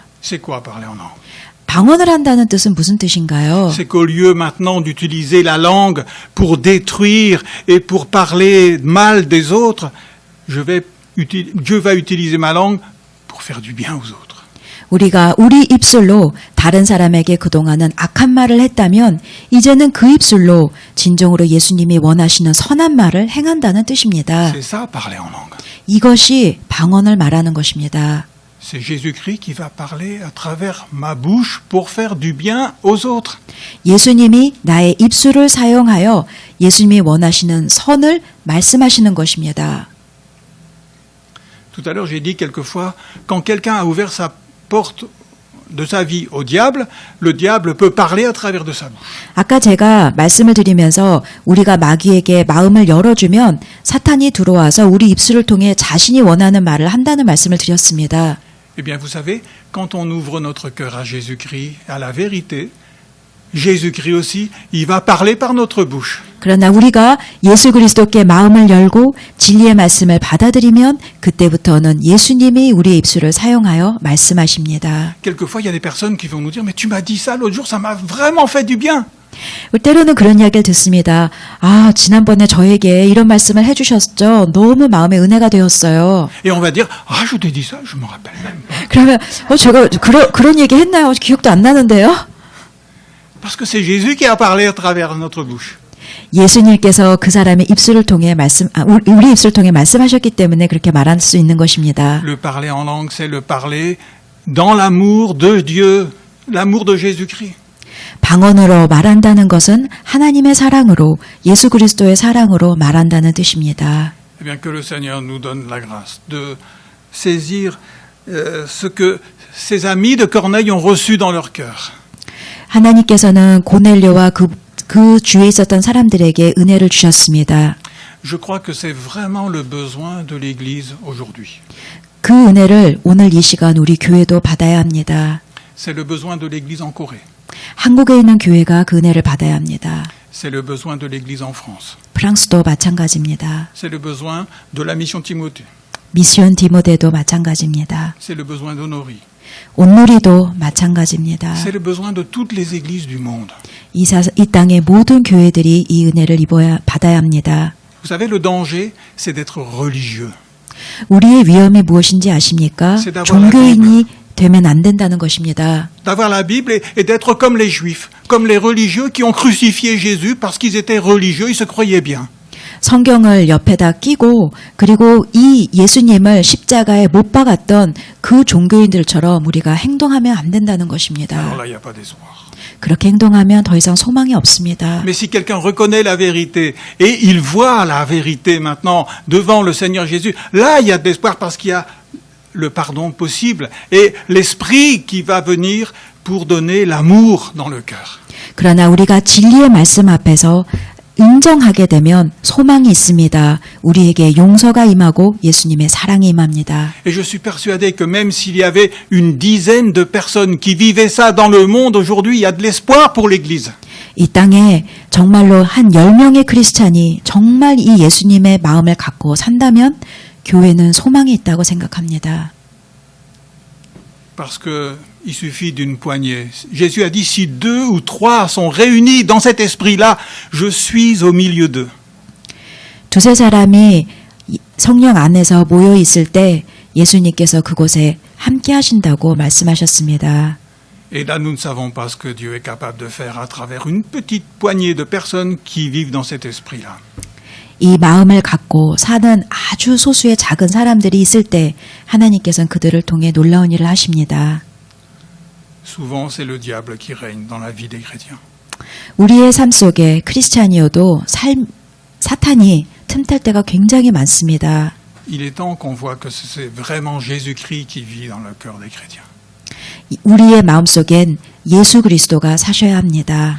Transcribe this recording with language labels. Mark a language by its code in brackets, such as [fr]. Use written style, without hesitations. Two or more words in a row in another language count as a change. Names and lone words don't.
[fr] C'est quoi parler en langue? [ko] 방언을 한다는 뜻은 무슨 뜻인가요? [fr] C'est qu'au lieu maintenant d'utiliser la langue pour détruire et pour parler mal des autres, Dieu va utiliser ma langue pour faire du bien aux autres. [ko] 우리가 우리 입술로 다른 사람에게 그동안은 악한 말을 했다면 이제는 그 입술로 진정으로 예수님이 원하시는 선한 말을 행한다는 뜻입니다. [fr] C'est ça, parler en langue. [ko] 이것이 방언을 말하는 것입니다. [fr] C'est Jésus-Christ qui va parler à travers ma bouche pour faire du bien aux autres. [ko] 예수님이 나의 입술을 사용하여 예수님이 원하시는 선을 말씀하시는 것입니다. [fr] Tout à l'heure, j'ai dit quelquefois, quand quelqu'un a ouvert sa porte de sa vie au diable, le diable peut parler à travers de sa bouche. [ko] 아까 제가 말씀을 드리면서 우리가 마귀에게 마음을 열어주면 사탄이 들어와서 우리 입술을 통해 자신이 원하는 말을 한다는 말씀을 드렸습니다. [fr] Eh bien, vous savez, quand on ouvre notre cœur à Jésus-Christ, à la vérité, Jésus-Christ aussi, il va parler par notre bouche. [ko] 그러나 우리가 예수 그리스도께 마음을 열고 진리의 말씀을 받아들이면 그때부터는 예수님이 우리의 입술을 사용하여 말씀하십니다. [fr] Quelquefois, il y a des personnes qui vont nous dire, mais tu m'as dit ça l'autre jour, ça m'a vraiment fait du bien. [ko] 때로는 그런 이야기를 듣습니다. 아, 지난번에 저에게 이런 말씀을 해주셨죠. 너무 마음에 은혜가 되었어요. [fr] Et on va dire, ah, je t'ai dit ça, je me rappelle même pas. [ko] 그러면 제가 그런 얘기 했나요? 기억도 안 나는데요. [fr] Parce que c'est Jésus qui a parlé à travers notre bouche. [ko] 예수님께서 그 사람의 입술을 통해 우리 입술을 통해 말씀하셨기 때문에 그렇게 말할 수 있는 것입니다. [fr] Le parler en langue, c'est le parler dans l'amour de Dieu, l'amour de Jésus-Christ. [ko] 방언으로 말한다는 것은 하나님의 사랑으로 예수 그리스도의 사랑으로 말한다는 뜻입니다. [fr] Eh bien, que le Seigneur nous donne la grâce de saisir ce que ses amis de Corneille ont reçu dans leur cœur. [ko] 하나님께서는 고넬료와 그 주위에 있었던 사람들에게 은혜를 주셨습니다. [fr] Je crois que c'est vraiment le besoin de l'Église aujourd'hui. [ko] 그 은혜를 오늘 이 시간 우리 교회도 받아야 합니다. [fr] C'est le besoin de l'Église en Corée. [ko] 한국에 있는 교회가 그 은혜를 받아야 합니다. [fr] C'est le besoin de l'Église en France. [ko] 프랑스도 마찬가지입니다. [fr] C'est le besoin de la mission Timothée. [ko] 미시온 디모데도 마찬가지입니다. [fr] C'est le besoin d'Honorie. [ko] 온누리도 마찬가지입니다. [fr] C'est le besoin de toutes les églises du monde. [ko] 이 땅의 모든 교회들이 이 은혜를 받아야 합니다. [fr] Vous savez, le danger, c'est d'être religieux. [ko] 우리의 위험이 무엇인지 아십니까? [fr] C'est d'avoir [ko] 종교인이 되면 안 된다는 것입니다. [fr] D'avoir la Bible et d'être comme les Juifs, comme les religieux qui ont crucifié Jésus parce qu'ils étaient religieux, ils se croyaient bien. [ko] 성경을 옆에다 끼고 그리고 이 예수님을 십자가에 못 박았던 그 종교인들처럼 우리가 행동하면 안 된다는 것입니다. [fr] Alors là, il n'y a pas d'espoir. [ko] 그렇게 행동하면 더 이상 소망이 없습니다. [fr] Mais si quelqu'un reconnaît la vérité et il voit la vérité maintenant devant le Seigneur Jésus, là, il y a de l'espoir parce qu'il y a le pardon possible et l'esprit qui va venir pour donner l'amour dans le cœur. [ko] 그러나 우리가 진리의 말씀 앞에서 인정하게 되면 소망이 있습니다. 우리에게 용서가 임하고 예수님의 사랑이 임합니다. [fr] Et je suis persuadé que même s'il y avait une dizaine de personnes qui vivaient ça dans le monde aujourd'hui, il y a de l'espoir pour l'Église. [ko] 이 땅에 정말로 한 10명의 크리스찬이 정말 이 예수님의 마음을 갖고 산다면 교회는 소망이 있다고 생각합니다. [fr] Parce que il suffit d'une poignée. Jésus a dit, si 2 ou 3 sont réunis dans cet esprit-là, je suis au milieu d'eux. [ko] 두세 사람이 성령 안에서 모여 있을 때 예수님께서 그곳에 함께 하신다고 말씀하셨습니다. [fr] Et là, nous ne savons pas ce que Dieu est capable de faire à travers une petite poignée de personnes qui vivent dans cet esprit-là. [ko] 이 마음을 갖고 사는 아주 소수의 작은 사람들이 있을 때 하나님께서는 그들을 통해 놀라운 일을 하십니다. [fr] Souvent, c'est le diable qui règne dans la vie des chrétiens. [ko] 우리의 삶 속에 크리스찬이어도 사탄이 틈탈 때가 굉장히 많습니다. [fr] Il est temps qu'on voit que c'est vraiment Jésus-Christ qui vit dans le cœur des chrétiens. [ko] 우리의 마음속엔 예수 그리스도가 사셔야 합니다.